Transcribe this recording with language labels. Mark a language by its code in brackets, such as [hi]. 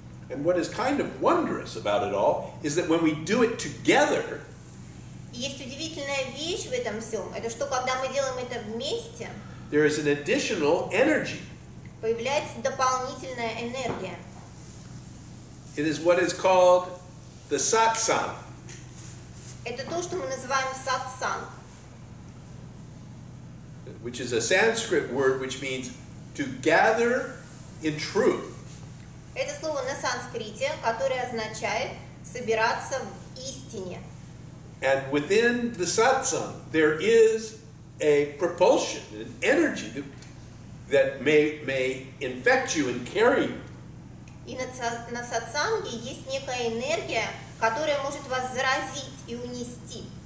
[en] And what is kind of wondrous about it all is that when we do it together, [ru] И есть удивительная вещь в этом всем, это что, когда мы делаем это вместе, [en] there is an additional energy. [ru] появляется дополнительная энергия. [en] It is what is called the satsang. [ru] Это то, что мы называем сатсанг, [en] Which is a Sanskrit word which means to gather in truth. [ru] это слово на санскрите, которое означает собираться в истине. [en] And within the satsang, there is a propulsion, an energy that may infect you and carry you. [ru] И на сатсанге есть некая энергия, которая может вас заразить и унести.